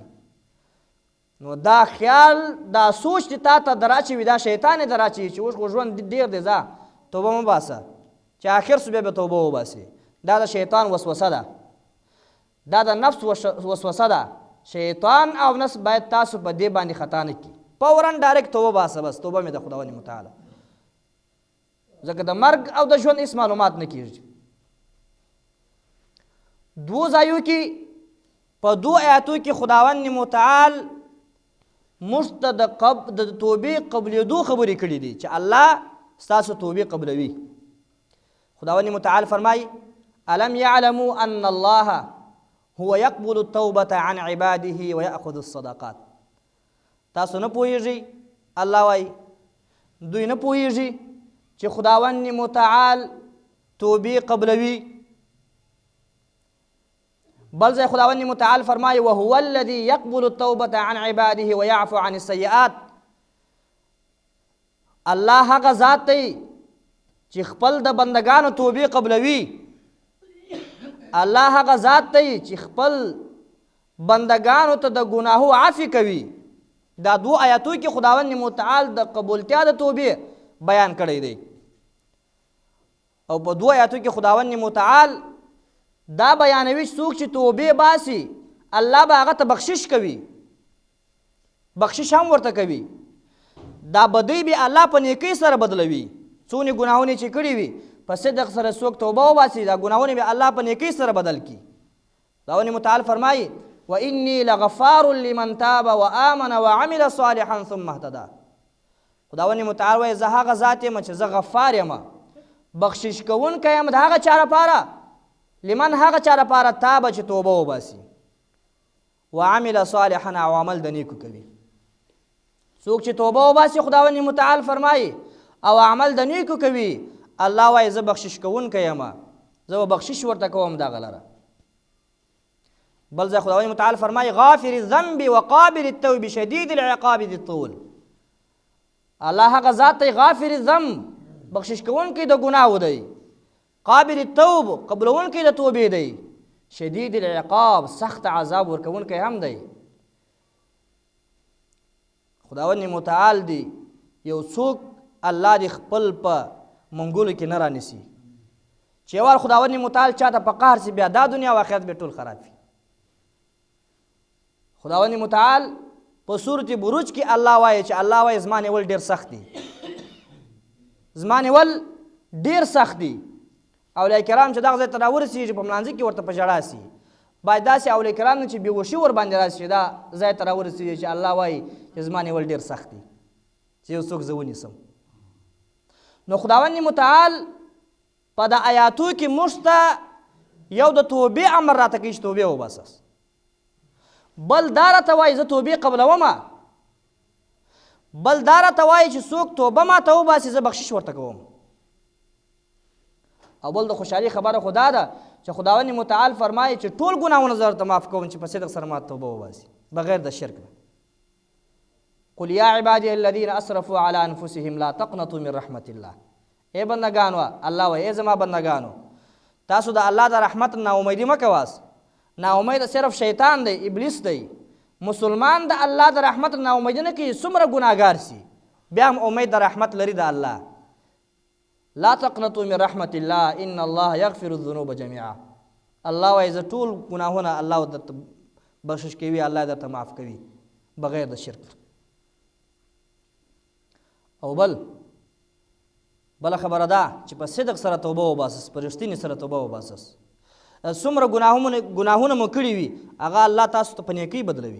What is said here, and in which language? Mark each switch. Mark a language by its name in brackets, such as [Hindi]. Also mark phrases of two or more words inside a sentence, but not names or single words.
[Pashto] نو دا خیال دا سوچ چې تا ته دراچوي دا شیطان یې دراچوي چې اوس خو ژوند ډېر دی ځه توبه مه باسه چې آخر سو بیا به توبه وباسې. دا د شیطان وسوسه ده، دا د نفس وسوسه ده. شیطان او نفس باید تاسو په دې باندې خطا نه کړي. فورا ډایرکټ توبه باسه، بس توبه مې د خداوند متعالی. ځکه د مرګ او د ژوند هېڅ معلومات نه کېږي. دوو ځایو کې په دوو آیاتو کې خداوند متعال موږ ته د توبې قبلېدو خبرې کړي دي چې الله ستاسو توبې قبلوي. خداوند متعال فرمایي [Arabic] الم يعلموا ان الله هو يقبل التوبة عن عباده ويأخذ الصدقات. [Pashto] تاسو نه پوهیږئ، الله وایي دوی نه پوهیږي چې خداوند متعال توبې قبلوي. بل ځای خداوند متعال فرمایي [Arabic] وهو الذي يقبل التوبة عن عباده ويعفو عن السيئات. [Pashto] الله هغه ذات دی چې خپل د بندگانو توبې قبلوي. الله هغه ذات دی چې خپل بندگانو ته د ګناهو عفو کوي. دا دو آیاتو کې خداوند متعال د قبولتیا د توبې بیان کړی دی، او په دو آیاتو کې خداوند متعال دا بیانوي چې څوک چې توبې باسي الله به هغه ته بخشش کوي، بخشش هم ورته کوي. دا بدی به الله په نیکۍ سره بدلوي. څونه ګناهونه چې کړي وي په صدق سره څوک توبه وباسي دا ګناهونه به الله په نیکۍ سره بدل کړي. خداوند متعال فرمایي [Arabic] وإني لغفار لمن تاب وآمن وعمل صالحا ثم اهتدى. [Pashto] خداوند متعال وایي زه هغه ذات یم چې زه غفار یم، بخشش کوونکی یم د هغه چا لپاره لمن هغه چا لپاره تابه چې توبه وباسي [Arabic] وعمل صالحا [Pashto] او عمل د نیکو کوي. څوک چې توبه وباسي خداوند متعال فرمایي او عمل د نیکو کوي الله وایي زه بخشش کوونکی یم، زه به بخشش ورته کوم دغه لره. بل ځای خداوند متعال فرمایي [Arabic] غافر الذنب وقابل التوب شدید العقاب ذي الطول. [Pashto] الله هغه ذات دی [Arabic] غافر الذنب [Pashto] بخشش کوونکی د ګناهو دی، [Arabic] قابل التوب [Pashto] قبلونکی د توبې دی، [Arabic] شدید العقاب [Pashto] سخت عذاب ورکونکی هم دی. خداوند متعال دی یو څوک الله دې خپل په منګولو کې نه رانیسي چې یو وار خداوند متعال چاته په قهر سي بیا دا دنیا او آخرت به ټول خراب وي. خداوند متعال په سورة بروج کې الله وایي چې الله وایي زما نیول ډېر سخت دي، زما نیول ډېر سخت دي. اولیاء کرام چې دغه ځای ته راورسېږي په ملانځه کې ورته په ژړا سي، باید داسې اولیاء کرام نه چې بېهوشي ورباندې راشي چې دا ځای ته راورسېږي چې الله وایي چې زما نیول ډېر سخت دي چې یو څوک زه ونیسم. نو خداوند متعال په د آیاتو کې موږ ته یو د توبې امر راته کوي چې توبې وباسه، بل دا راته وایي زه توبې قبلومه، بل دا راته وایي چې څوک توبه ماته وباسي زه بخشش ورته کوم. او بل د خوشحالي خبره خو دا ده چې خداوند متعال فرمایي چې ټول ګناهونه زه ورته معاف کوم چې په صدق سره ماته توبه وباسي بغیر د شرک نه. [Arabic] قل یا عبادی الذین اسرفوا علی انفسهم لا تقنطوا من رحمت الله. [Pashto] ای بندگانو الله وایي ای زما بندگانو تاسو د الله د رحمت نا امیدي مه کوئ. نا امید صرف شیطان دی، ابلیس دی. مسلمان د الله د رحمت نا امید نه کوي څومره ګناهګار سي بیا هم امید د رحمت لري د الله. [Arabic] لا تقنطوا من رحمت الله ان الله یغفر الذنوب جميعا. [Pashto] الله وایي زه ټول ګناهونه الله درته بخشش کوي، الله درته معاف کوي بغیر د شرک. او بله خبره ده چې په صدق سره توبه وباسس، په رښتینې سره توبه وباسس. څومره ګناهونه مو کړي وي هغه الله تاسو ته په نیکۍ بدلوي.